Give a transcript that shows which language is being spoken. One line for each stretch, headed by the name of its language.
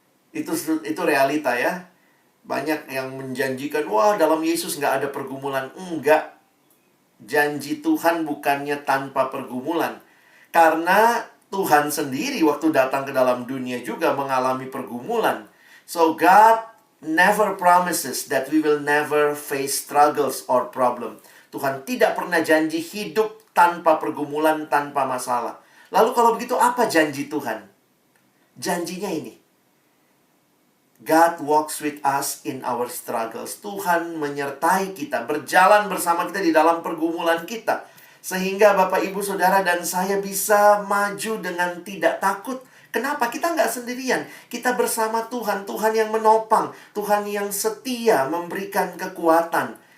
Indonesian: Itu realita ya. Banyak yang menjanjikan, wah dalam Yesus nggak ada pergumulan. Enggak. Janji Tuhan bukannya tanpa pergumulan. Karena Tuhan sendiri waktu datang ke dalam dunia juga mengalami pergumulan.
English: So God never promises that we will never face struggles or problem.
Indonesian: Tuhan tidak pernah janji hidup tanpa pergumulan, tanpa masalah. Lalu kalau begitu apa janji Tuhan? Janjinya ini.
English: God walks with us in our struggles.
Indonesian: Tuhan menyertai kita, berjalan bersama kita di dalam pergumulan kita. Sehingga Bapak, Ibu, Saudara, dan saya bisa maju dengan tidak takut. Kenapa? Kita nggak sendirian. Kita bersama Tuhan. Tuhan yang menopang. Tuhan yang setia memberikan kekuatan.